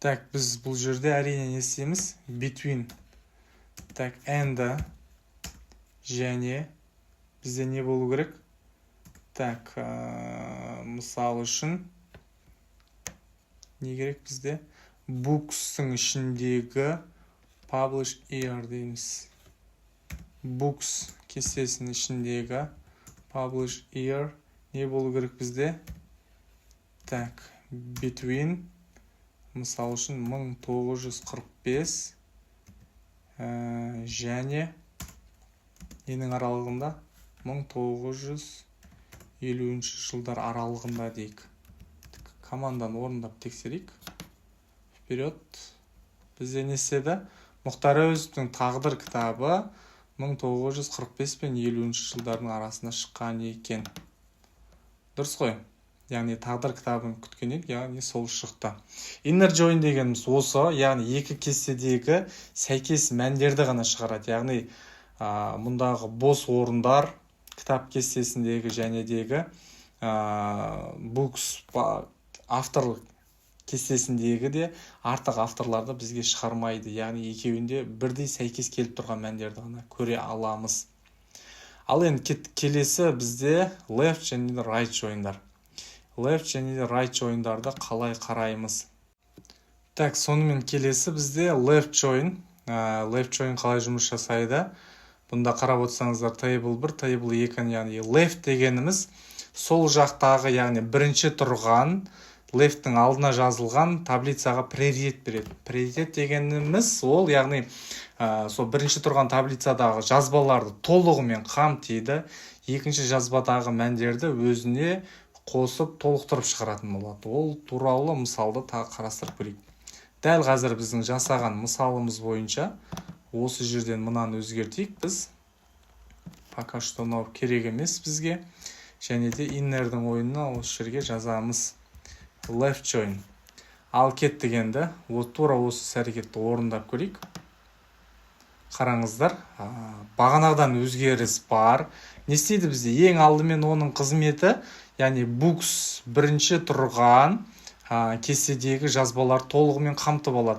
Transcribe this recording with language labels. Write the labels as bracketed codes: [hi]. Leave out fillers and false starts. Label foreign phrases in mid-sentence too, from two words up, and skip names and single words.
[kk] Так, біз бұл жерде әрине не істейміз? Between. Так, and және бізде не болу керек? Так, мысал үшін не керек бізде? Books-тың ішіндегі [en] publish year [kk] дейміз. Books кестесінің ішіндегі [en] publish year [kk] не болу керек бізде? Так, between мысал үшін 1945 және ненің аралығында 1950 жылдар аралығында дейік. Команданы орындап тексерейік. Вперед. Бізде не істеді? Мұхтар Әуезовтің Тағдыр кітабы 1945 пен 50 жылдардың арасында шыққан екен. Дұрыс қой? Яғни Тағдыр кітабын күткен едік, яғни сол шықты. [en] Inner join [kk] дегеніміз осы, яғни екі кестедегі сәйкес мәндерді ғана шығарады. Яғни мұндағы бос орындар кітап кестесіндегі және дегі books авторлық кестесіндегі де артық авторларды бізге шығармайды. Яғни екеуінде бірдей сәйкес келіп тұрған мәндерді ғана көре аламыз. Ал енді келесі бізде left және [en] right joinдар. [kk] Left және [en] right joinдарды [kk] қалай қараймыз? Так, сонымен келесі бізде [en] left join. Left join [kk] қалай жұмыс жасайды? Бұнда қарап отырсаңыздар [en] table 1, table 2, [kk] яғни left дегеніміз сол жақтағы, яғни бірінші тұрған left-тің алдына жазылған таблицаға приоритет береді. Приоритет дегеніміз ол, яғни сол бірінші тұрған таблицадағы жазбаларды толығымен қамтиды. Екінші жазбадағы мәндерді өзіне қосып толықтырып шығаратын болады. Ол туралы мысалды тағы қарастырып көрейік. Дәл қазір біздің жасаған мысалымыз бойынша осы жерден мынаны өзгертейік біз. [ru] Пока что [kk] керек емес бізге. Және де innerдің ойынына осы жерге жазамыз. [en] Left join. [kk] Ал кет дегенді, тура осы әрекетті орындап көрейік. Қараңыздар, бағанағыдан өзгеріс бар. Не істейді бізде? Ең алдымен оның қызметі, яғни books бірінші тұрған кестедегі жазбалар толығымен қамтып алады.